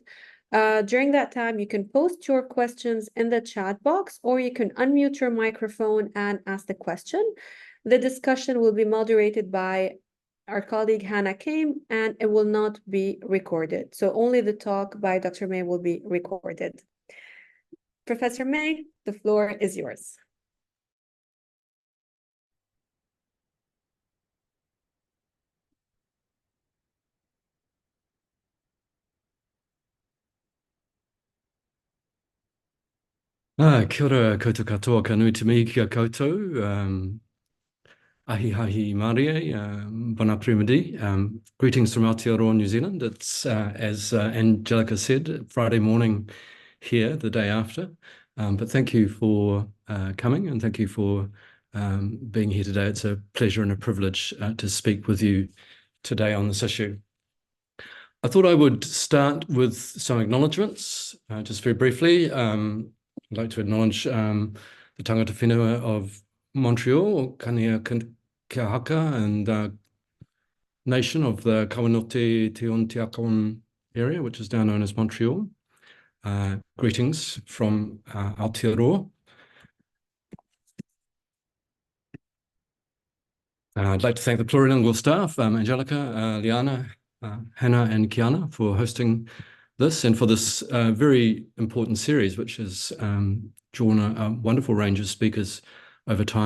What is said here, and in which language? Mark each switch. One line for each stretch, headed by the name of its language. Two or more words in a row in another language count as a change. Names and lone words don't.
English: During that time, you can post your questions in the chat box, or you can unmute your microphone and ask the question. The discussion will be moderated by our colleague Hannah Kame, and it will not be recorded. So only the talk by Dr. May will be recorded. Professor May, the floor is yours.
Māori: Kia ora koutou katoa ka nui te mihi kia koutou. Ahi hahi Māori,
French: bon après-midi.
English: Greetings from Aotearoa, New Zealand. It's, as Angelica said, Friday morning here, the day after. But thank you for coming, and thank you for being here today. It's a pleasure and a privilege to speak with you today on this issue. I thought I would start with some acknowledgements, just very briefly. I'd like to acknowledge the
Māori: tangata whenua
English: of Montreal, Kania Kiahaka, and nation of the Kawanote Tiontiakon area, which is now known as Montreal. Greetings from Aotearoa. I'd like to thank the plurilingual staff, Angelica, Liana, Hannah and Kiana, for hosting this and for this very important series, which has drawn a wonderful range of speakers over time.